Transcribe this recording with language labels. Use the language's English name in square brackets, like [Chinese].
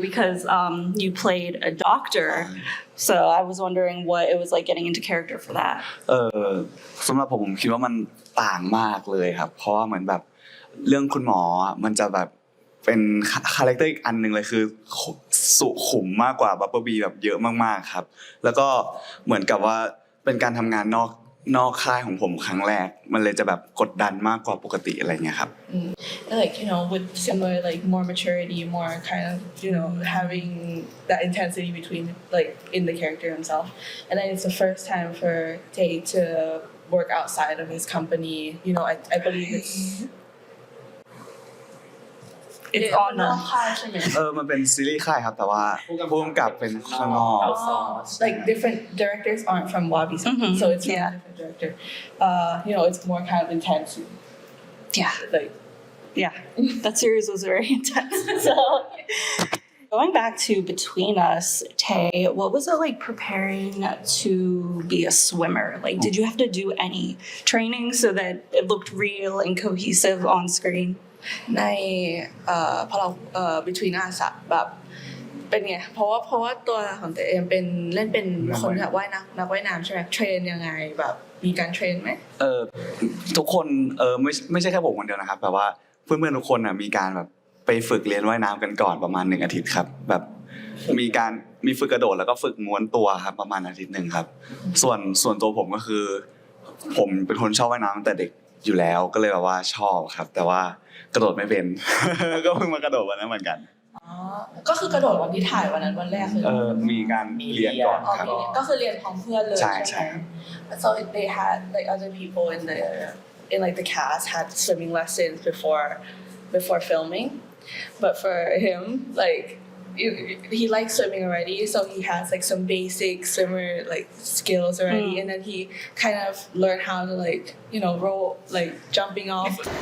[English] Because you played a doctor, so I was wondering what it was like getting into character for that. [Thai] สำหรับผมคิดว่ามันต่างมากเลยครับเพราะว่าเหมือนแบบเรื่องคุณหมอมันจะแบบเป็นคาแรคเตอร์อีกอันนึงเลยคือสุขุมมากกว่าบับเบิ้ลบีแบบเยอะมากๆครับแล้วก็เหมือนกับว่าเป็นการทำงานนอกค่ายของผมครั้งแรกมันเลยจะแบบกดดันมากกว่าปกติอะไรเงี้ยครับ [English] Like, you know, with similar like more maturity, more kind of, you know, having that intensity between like in the character himself. And then it's the first time for Tae to work outside of his company. You know, I believe it's on [Thai] นอกค่ายใช่ไหม มันเป็นซีรีส์ค่ายครับแต่ว่าผู้กำกับเป็นข้างนอก [English] like different directors aren't from Wabi so it's from a different director you know it's more kind of intense like that series was very intense. So going back to Between Us, Tae, what was it like preparing to be a swimmer? Like, did you have to do any training so that it looked real and cohesive on screen? [Thai] ในพอเราbetween us แบบเป็นไงเพราะว่าตัวของตัวเองเป็นเล่นเป็นคนแบบว่ายนักว่ายน้ำใช่ไหมเทรนยังไงแบบมีการเทรนไหม ทุกคนไม่ใช่แค่ผมคนเดียวนะครับแบบว่าเพื่อนๆทุกคนมีการแบบไปฝึกเรียนว่ายน้ำกันก่อนประมาณ1 อาทิตย์ครับแบบมีฝึกกระโดดแล้วก็ฝึกม้วนตัวครับประมาณ1 อาทิตย์ครับส่วนตัวผมก็คือผมเป็นคนชอบว่ายน้ำตั้งแต่เด็กอยู่แล้วก็เลยแบบว่าชอบครับแต่ว่ากระโดดไม่เป็น ก็เพิ่งมากระโดดวันนั้นเหมือนกัน ก็คือกระโดดวันที่ถ่ายวันนั้นวันแรกคือ มีการเรียนก่อนครับ ก็คือเรียนพร้อมเพื่อนเลยใช่ไหม [English] so they had like other people in like the cast had swimming lessons before filming but for him like he likes swimming already so he has like some basic swimmer like skills already and then he kind of learned how to like you know roll like jumping off